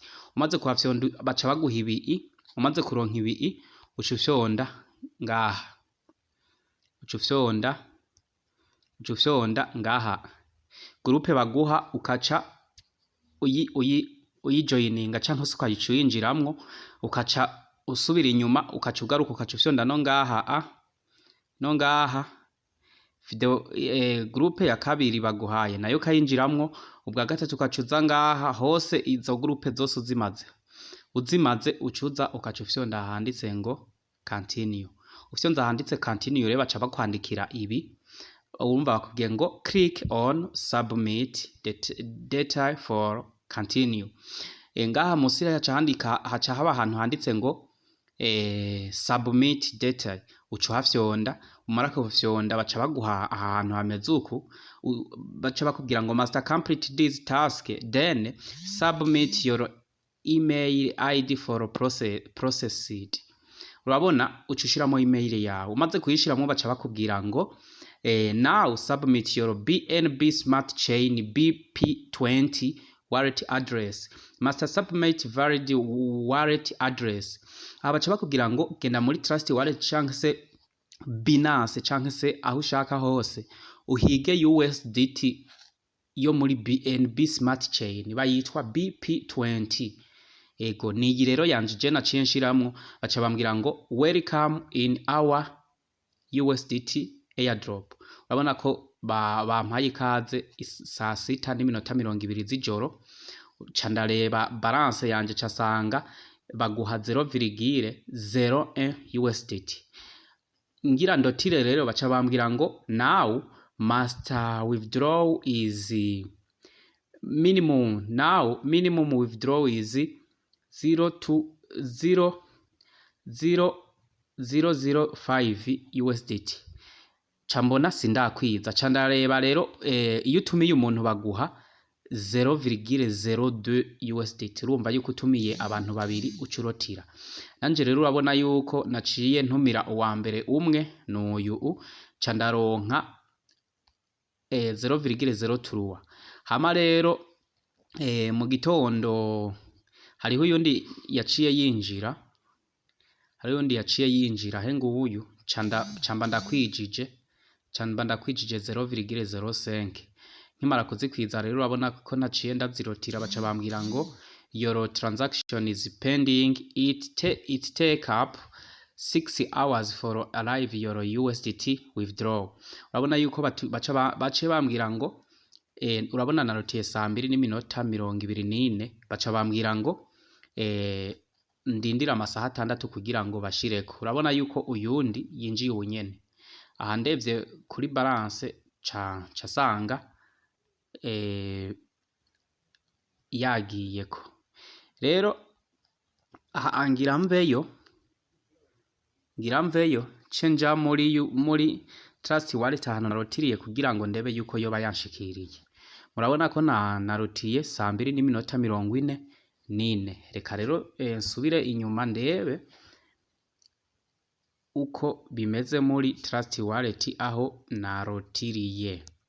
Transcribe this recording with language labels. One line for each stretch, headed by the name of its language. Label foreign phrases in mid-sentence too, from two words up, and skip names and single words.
Rundi: Umaze kuhafyonda baca baguha ibi, umaze kuronka ibi ucufyonda ngaha, ucufyonda ngaha groupe baguha ukaca uyijoyininga canke se ukayicuyinjiramwo, ukaca usubira inyuma ukaca ugaruka ukaca ufyonda no ngaha video groupe ya kabiri baguhaye nayo kayinjiramwo, ubwa gatatu ukacuza ngaha. Hose izo groupe zose uzimaze ucuza ukaca ufyonda handitse ngo continue. Ufyonza handitse continue rero baca bakwandikira ibi, urumva bakubwiye ngo
English: click on submit data for continue.
Rundi: Ngaha musi yaca handika, haca haba ahantu handitse ngo
English: submit data,
Rundi: ucu hafyonda. Umara kufyonda baca baguha ahantu hameze uku, baca bakubwira ngo
English: must complete this task then submit your email ID for processed.
Rundi: Urabona ucushiramo email yawe, umaze kuyishiramo baca bakubwira ngo
English: now submit your BNB smart chain BP20 wallet address, must submit valid wallet address.
Rundi: Abaca bakubwira ngo genda muri trust wallet canke se Binance canke se aho ushaka hose uhige USDT yo muri BNB smart chain bayitwa BP20. Ego niyi rero yanje je naciye nshiramwo, baca bambwira ngo
English: welcome in our USDT airdrop.
Rundi: Urabona ko bampaye ikaze saa 6:20 z'ijoro. Ca ndareba balance yanje casanga baguha 0,01 USDT. Ngira ndotire rero baca bambwira ngo
English: now must withdraw is minimum, now minimum withdraw is 0.00005 USDT.
Rundi: Cambona sindakwiza, ca ndareba rero iyo utumiye umuntu baguha 0,02 USDT. Urumva yuko utumiye abantu babiri ucurotira. Nanje rero urabona yuko naciye ntumira uwa mbere umwe n'uyu, ca ndaronka 0,03. Hama rero mu gitondo hariho yundi yaciye yinjira, he nguyu camba ndakwijije 0,05. Nkimara kuzikwiza rero urabona ko naciye ndazirotira, baca bambwira ngo
English: your transaction is pending, it take up 6 hours for arrive your USDT withdraw.
Rundi: Urabona yuko bace bambwira ngo urabona narotiye 2:24 baca bambwira ngo ndindira amasaha 6 kugira ngo bashireko. Urabona yuko uyundi yinjiye ubunyene. Aha ndevye kuri balance ca sanga yagiyeko. Rero aha angira mveyo cenja muri trust wallet ahantu narotiriye kugira ngo ndebe yuko yoba yanshikiriye. Murabona ko narotiye 2:44. Reka rero nsubire inyuma ndebe uko bimeze muri trust wallet aho narotiriye.